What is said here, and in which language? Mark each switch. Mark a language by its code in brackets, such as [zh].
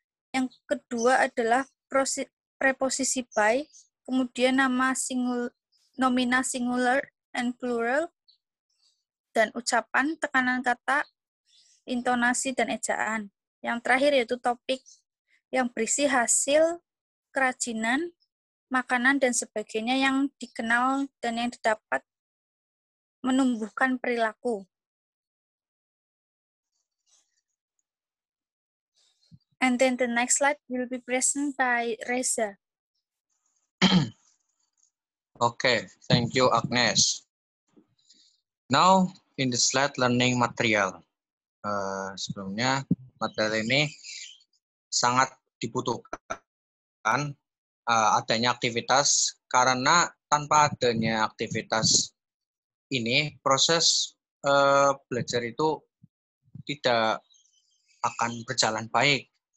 [id] Yang kedua adalah preposisi by, kemudian nama nomina singular and plural, dan ucapan, tekanan kata, intonasi, dan ejaan. Yang terakhir yaitu topik yang berisi hasil kerajinan, makanan, dan sebagainya yang dikenal dan yang didapat menumbuhkan perilaku. [en] And then the next slide will be present by Reza. Okay, thank you, Agnes. Now, in the slide learning material. [id] Sebelumnya, materi ini sangat dibutuhkan adanya aktivitas, karena tanpa adanya aktivitas ini, proses belajar itu tidak akan berjalan baik.